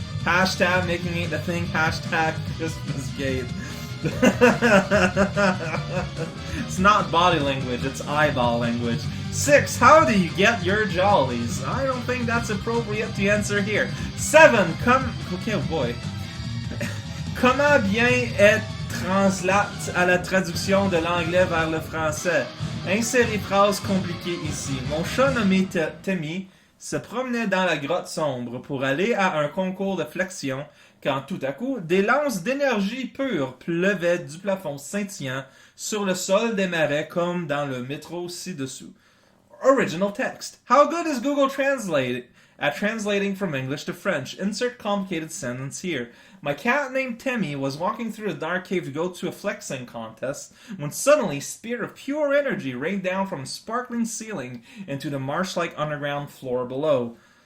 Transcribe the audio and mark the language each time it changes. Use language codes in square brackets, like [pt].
[en] Hashtag making it the thing, hashtag Christmasgate. It's not body language, it's eyeball language. 6, how do you get your jollies? I don't think that's appropriate to answer here. 7, okay, oh boy. [fr] Comment bien être translate à la traduction de l'anglais vers le français? Insérez phrase compliquée ici. Mon chat nommé Timmy se promenait dans la grotte sombre pour aller à un concours de flexion quand tout à coup, des lances d'énergie pure pleuvaient du plafond scintillant sur le sol des marais comme dans le métro ci-dessous. [en] Original text. How good is Google Translate at translating from English to French? Insert complicated sentence here. My cat named Timmy was walking through a dark cave to go to a flexing contest when suddenly a spear of pure energy rained down from a sparkling ceiling into the marsh-like underground floor below.